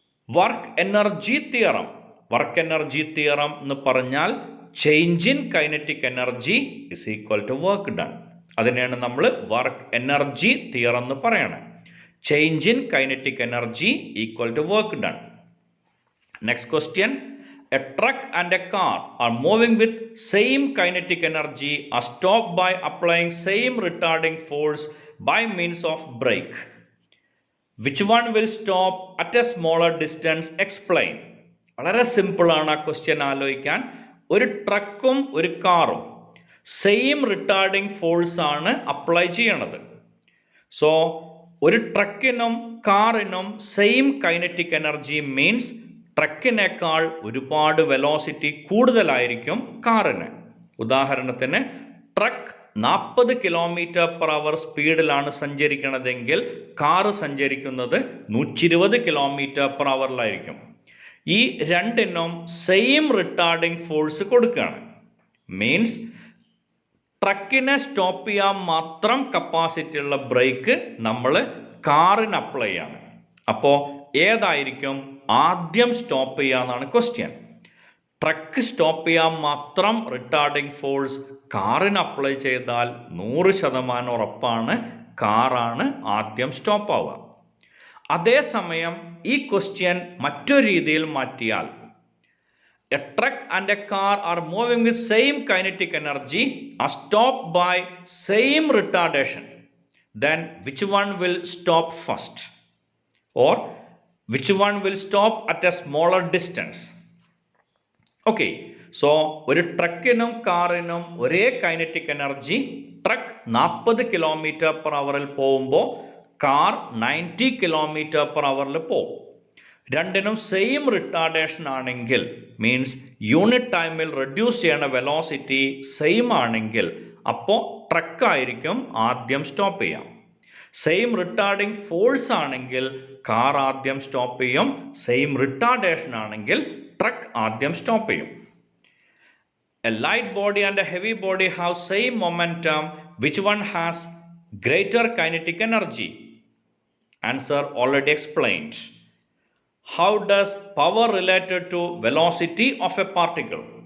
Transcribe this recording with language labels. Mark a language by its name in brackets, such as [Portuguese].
[English] Work energy theorem. Work energy theorem [Malayalam] എന്ന് പറഞ്ഞാൽ [English] Change in kinetic energy is equal to work done. [Malayalam] അതിനെയാണ് നമ്മൾ work energy theorem എന്ന് പറയണത്. [English] Change in kinetic energy equal to work done. Next question. A truck and a car are moving with same kinetic energy are stopped by applying same retarding force by means of brake. Which one will stop at a smaller distance? Explain. [Malayalam] വളരെ സിമ്പിളാണ് ആ question ആലോചിക്കാൻ. ഒരു ട്രക്കും ഒരു കാറും same retarding force ആണ് apply ചെയ്യണത്. So ഒരു ട്രക്കിനും കാറിനും സെയിം കൈനറ്റിക് എനർജി മീൻസ് ട്രക്കിനേക്കാൾ ഒരുപാട് വെലോസിറ്റി കൂടുതലായിരിക്കും കാറിന്. ഉദാഹരണത്തിന് ട്രക്ക് 40 km/h സ്പീഡിലാണ് സഞ്ചരിക്കുന്നതെങ്കിൽ കാറ് സഞ്ചരിക്കുന്നത് 120 km/h. ഈ രണ്ടിനും സെയിം റിട്ടാർഡിംഗ് ഫോഴ്സ് കൊടുക്കുകയാണ്. മീൻസ് ട്രക്കിനെ സ്റ്റോപ്പ് ചെയ്യാൻ മാത്രം കപ്പാസിറ്റി ഉള്ള ബ്രേക്ക് നമ്മൾ കാറിന് അപ്ലൈ ചെയ്യാണ്. അപ്പോൾ ഏതായിരിക്കും ആദ്യം സ്റ്റോപ്പ് ചെയ്യാന്നാണ് ക്വസ്റ്റ്യൻ. ട്രക്ക് സ്റ്റോപ്പ് ചെയ്യാൻ മാത്രം റിട്ടാർഡിംഗ് ഫോഴ്സ് കാറിന് അപ്ലൈ ചെയ്താൽ 100% ഉറപ്പാണ് കാറാണ് ആദ്യം സ്റ്റോപ്പ് ആവുക. അതേസമയം ഈ ക്വസ്റ്റ്യൻ മറ്റൊരു രീതിയിൽ മാറ്റിയാൽ [English] a truck and a car are moving with same kinetic energy are stopped by same retardation. Then which one will stop first? Or which one will stop at a smaller distance? [Malayalam] Okay, so ഒരു ട്രക്കിനും കാറിനും ഒരേ kinetic energy. Truck 40 km/h പോകുമ്പോൾ car 90 km/h പോകും. രണ്ടിനും same retardation ആണെങ്കിൽ means unit ടൈമിൽ reduce ചെയ്യണ velocity same ആണെങ്കിൽ അപ്പോൾ ട്രക്കായിരിക്കും ആദ്യം സ്റ്റോപ്പ് ചെയ്യാം. സെയിം റിട്ടാർഡിംഗ് ഫോഴ്സ് ആണെങ്കിൽ കാർ ആദ്യം സ്റ്റോപ്പ് ചെയ്യും. സെയിം റിട്ടാർഡേഷൻ ആണെങ്കിൽ ട്രക്ക് ആദ്യം സ്റ്റോപ്പ് ചെയ്യും. [English] A light body and a heavy body have same momentum. Which one has greater kinetic energy? Answer already explained. How does power related to velocity of a particle?